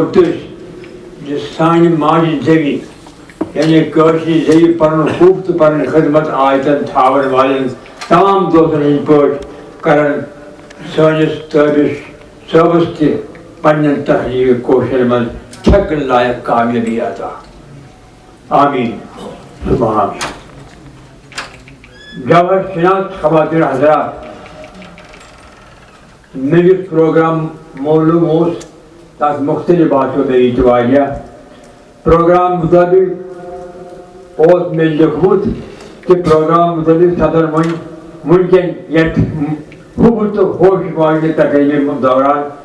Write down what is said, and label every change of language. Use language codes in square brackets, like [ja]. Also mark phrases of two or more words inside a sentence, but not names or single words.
[ks] تٔسۍ زِ سانہِ ماجہِ زٮ۪وِ یعنی کٲشرِ زٮ۪وِ پنُن حُب تہٕ پنٕنۍ خدمت آیتن تھاون والٮ۪ن تمام دوستن ہٕنٛدۍ پٲٹھۍ کرن سٲنِس تٲبش صٲبس تہِ پننٮ۪ن تحریٖک کوشرن منٛز چھکن لایق کامیٲبی عطا [ar] آمیٖن ثم آمیٖن [ks] جوہر شناس خواتین حضرات مےٚ یُس پروگرام معلوم اوس تتھ مختلف باسیو مےٚ یہِ تہِ واریاہ پروگرام مطٲبق اوس مےٚ لیوکھمُت کہِ پروگرام مطٲبق سپدن وٕنکٮ۪ن یتھ حُبہٕ تہٕ ہوش واجنہِ تقریٖبہِ دوران